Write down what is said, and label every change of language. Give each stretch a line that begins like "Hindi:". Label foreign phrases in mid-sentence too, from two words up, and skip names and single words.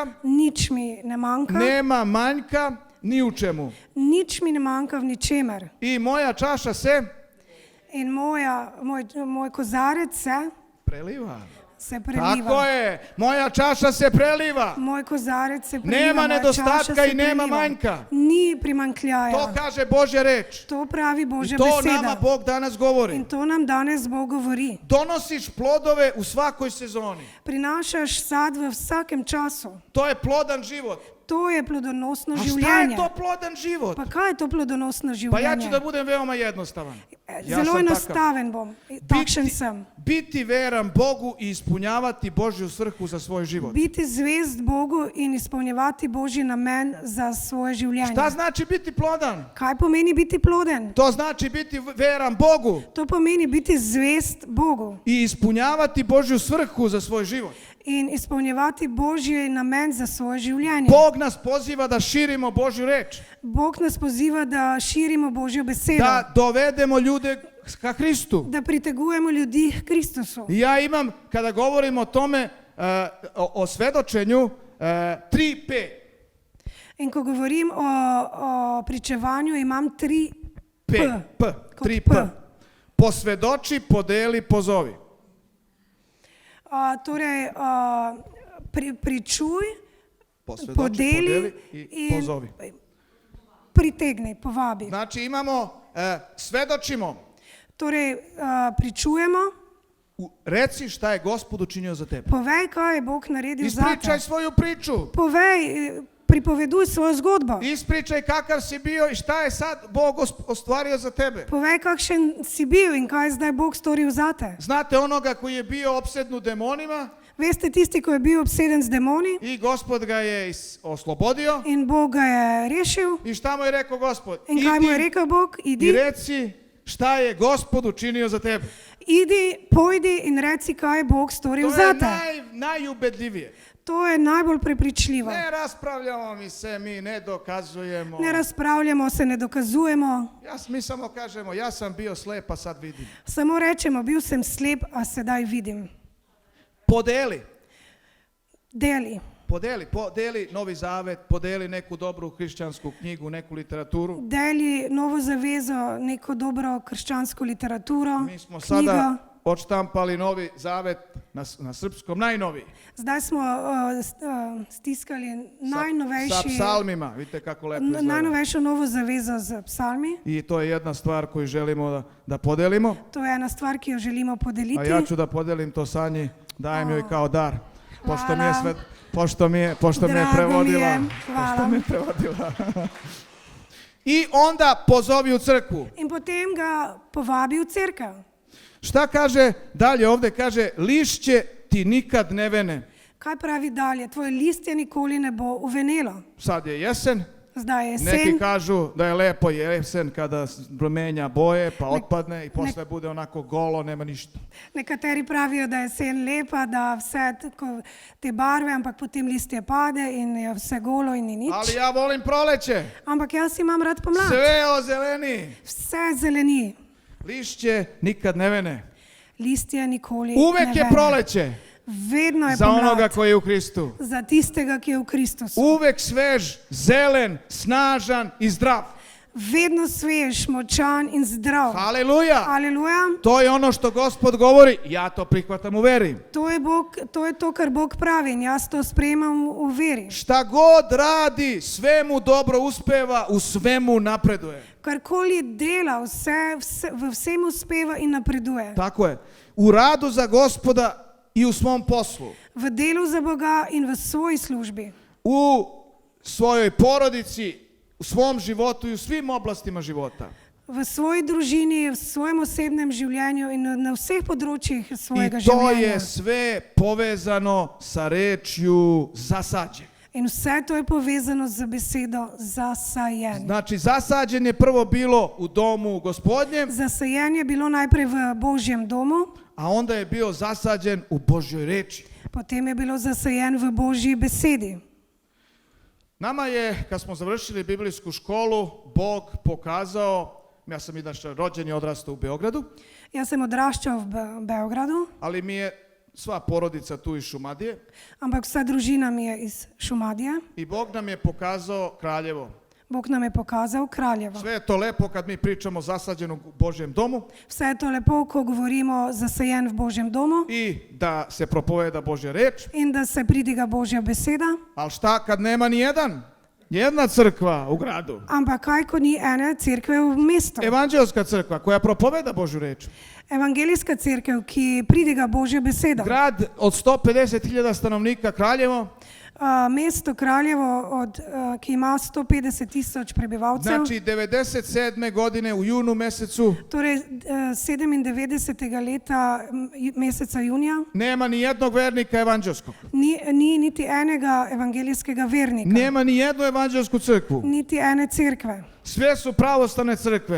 Slovenian: nič mi ne manjka,
Serbian: nema manjka ni u čemu.
Slovenian: nič mi ne manjka v ničemer.
Serbian: I moja čaša se
Slovenian: In moj kozarec
Serbian: preliva.
Slovenian: se preliva.
Serbian: Tako je, moja čaša se preliva.
Slovenian: Moj kozarec se preliva.
Serbian: Nema moja nedostatka čaša se i nema preliva. manjka.
Slovenian: Ni primankljaja.
Serbian: To kaže Božja reč.
Slovenian: To pravi
Serbian: I
Slovenian: Božja
Serbian: to
Slovenian: beseda.
Serbian: nama Bog danas govori.
Slovenian: In to nam danes Bog govori.
Serbian: Donosiš plodove u svakoj sezoni.
Slovenian: Prinašaš sad v vsakem času.
Serbian: To je plodan život.
Slovenian: To je plodonosno
Serbian: A šta
Slovenian: življenje.
Serbian: je to plodan život?
Slovenian: Pa kaj je to plodonosno
Serbian: Pa
Slovenian: življenje?
Serbian: ja ću da budem veoma jednostavan. Ja
Slovenian: Zelo
Serbian: sam takav.
Slovenian: enostaven bom. Takšen sem.
Serbian: Biti veran Bogu i ispunjavati Božju svrhu za svoj život.
Slovenian: Biti zvest Bogu in izpolnjevati Božji namen za svoje življenje.
Serbian: Šta znači biti plodan?
Slovenian: Kaj pomeni biti ploden?
Serbian: To znači biti veran Bogu
Slovenian: To pomeni biti zvest Bogu
Serbian: i ispunjavati Božju svrhu za svoj život.
Slovenian: in izpolnjevati Božji namen za svoje življenje.
Serbian: Bog nas poziva da širimo Božju reč,
Slovenian: Bog nas poziva, da širimo Božjo besedo,
Serbian: da dovedemo ljude ka Hristu.
Slovenian: da pritegujemo ljudi k Kristusu.
Serbian: I ja imam, kada govorim o tome, o svedočenju 3P.
Slovenian: In ko govorim o pričevanju, imam 3 P. Kot 3P.
Serbian: Posvedoči, podeli, pozovi.
Slovenian: Torej, pričuj,
Serbian: Posvedoči,
Slovenian: podeli
Serbian: i
Slovenian: in
Serbian: pozovi.
Slovenian: pritegni, povabi.
Serbian: Znači imamo, svedočimo.
Slovenian: Torej, pričujemo,
Serbian: Reci šta je Gospod učinio za tebe.
Slovenian: povej, kaj je Bog naredil za
Serbian: Ispričaj
Slovenian: te.
Serbian: svoju priču.
Slovenian: Povej, pripoveduj svojo zgodbo.
Serbian: Ispričaj kakav si bio i šta je sad Bog ostvario za tebe.
Slovenian: Povej, kakšen si bil in kaj je zdaj Bog storil za te.
Serbian: Znate onoga koji je bio opsednut demonima
Slovenian: Veste, tisti, ko je bil obseden z demoni
Serbian: i Gospod ga je oslobodio.
Slovenian: in Bog ga je rešil.
Serbian: I šta mu je rekao Gospod?
Slovenian: In kaj mu je rekel Bog?
Serbian: I Idi, reci šta je Gospod učinio za tebe.
Slovenian: idi, pojdi in reci, kaj je Bog storil
Serbian: To
Slovenian: za
Serbian: je
Slovenian: te.
Serbian: najubedljivije.
Slovenian: To je najbolj prepričljivo.
Serbian: Ne raspravljamo mi ne dokazujemo.
Slovenian: Ne razpravljamo se, ne dokazujemo.
Serbian: Mi samo kažemo, ja sam bio slep, a sad vidim.
Slovenian: Samo rečemo, bil sem slep, a sedaj vidim.
Serbian: Podeli.
Slovenian: Deli.
Serbian: Podeli Novi Zavet, podeli neku dobru hrišćansku knjigu, neku literaturu.
Slovenian: Deli Novo zavezo, neko dobro krščansko literaturo,
Serbian: Mi smo
Slovenian: knjigo.
Serbian: sada odštampali Novi Zavet na srpskom, najnoviji.
Slovenian: Zdaj smo stiskali
Serbian: Sa psalmima, vidite kako lepo izgleda.
Slovenian: najnovejšo Novo zavezo z psalmi.
Serbian: I to je jedna stvar koju želimo da podelimo.
Slovenian: To je ena stvar, ki jo želimo
Serbian: A
Slovenian: podeliti.
Serbian: ja ću da podelim to Sanji, dajem joj kao dar. Pošto mi je Hvala. pošto mi je Drago prevodila. mi je, Pošto hvala. mi je prevodila. I onda pozovi u crkvu.
Slovenian: In potem ga povabi v cerkev.
Serbian: Šta kaže dalje ovdje? Kaže, lišće ti nikad ne vene.
Slovenian: Kaj pravi dalje? Tvoje listje nikoli ne bo uvenelo.
Serbian: Sad je jesen.
Slovenian: Zdaj je
Serbian: Neki
Slovenian: jesen.
Serbian: kažu da je lepo jesen kada menja boje pa otpadne i posle bude onako golo, nema ništa.
Slovenian: Nekateri pravijo, da je jesen lepa, da vse tako te barve, ampak potem listje pade in je vse golo in ni nič.
Serbian: Ali ja volim proleće.
Slovenian: Ampak jaz imam rad pomlad.
Serbian: Sve ozeleni.
Slovenian: Vse zeleni.
Serbian: Lišće nikad ne vene.
Slovenian: Listje nikoli
Serbian: Uvek
Slovenian: ne
Serbian: je
Slovenian: vene.
Serbian: proleće
Slovenian: Vedno je
Serbian: za onoga
Slovenian: pomlad.
Serbian: koji je u Hristu.
Slovenian: Za tistega, ki je v Kristusu.
Serbian: Uvek svež, zelen, snažan i zdrav.
Slovenian: Vedno svež, močan in zdrav.
Serbian: Haleluja!
Slovenian: Aleluja.
Serbian: To je ono što Gospod govori, ja to prihvatam u veri.
Slovenian: To je to, kar Bog pravi in jaz to sprejemam v veri.
Serbian: Šta god radi, sve mu dobro uspeva, u svemu napreduje.
Slovenian: Karkoli dela, v vsem uspeva in napreduje.
Serbian: Tako je. U radu za Gospoda i u svom poslu.
Slovenian: V delu za Boga in v svoji službi.
Serbian: U svojoj porodici, u svom životu i u svim oblastima života.
Slovenian: V svoji družini, v svojem osebnem življenju in na vseh področjih svojega
Serbian: I to
Slovenian: življenja.
Serbian: je sve povezano sa rečju zasađen.
Slovenian: In vse to je povezano z besedo zasajen.
Serbian: Znači, zasađen je prvo bilo u domu Gospodnjem,
Slovenian: Zasajen je bilo najprej v Božjem domu,
Serbian: a onda je bio zasađen u Božjoj reči.
Slovenian: potem je bilo zasajen v Božji besedi.
Serbian: Nama je, kad smo završili biblijsku školu, Bog pokazao, ja sam inače rođen i odrastao u Beogradu,
Slovenian: Jaz sem odraščal v Beogradu,
Serbian: ali mi je sva porodica tu iz Šumadije
Slovenian: ampak vsa družina mi je iz Šumadije.
Serbian: i Bog nam je pokazao Kraljevo.
Slovenian: Bog nam je pokazal Kraljevo.
Serbian: Sve je to lepo kad mi pričamo zasađenog u Božjem domu
Slovenian: Vse je to lepo, ko govorimo zasajen v Božjem domu
Serbian: i da se propoveda Božja reč,
Slovenian: in da se pridiga Božja beseda.
Serbian: ali šta kad nema ni jedna crkva u gradu?
Slovenian: Ampak kaj, ko ni ene cerkve v mestu?
Serbian: Evanđelska crkva koja propoveda Božju reč.
Slovenian: Evangelijska cerkev, ki pridiga Božjo besedo.
Serbian: Grad od 150.000 stanovnika Kraljevo,
Slovenian: Mesto Kraljevo, ki ima 150.000 prebivalcev,
Serbian: znači 97. godine u junu mesecu
Slovenian: torej 97. leta meseca junija,
Serbian: nema ni jednog vernika evanđelskog.
Slovenian: ni niti enega evangelijskega vernika,
Serbian: Nema ni jednu evanđelsku crkvu.
Slovenian: niti ene cerkve.
Serbian: Sve su pravoslavne crkve.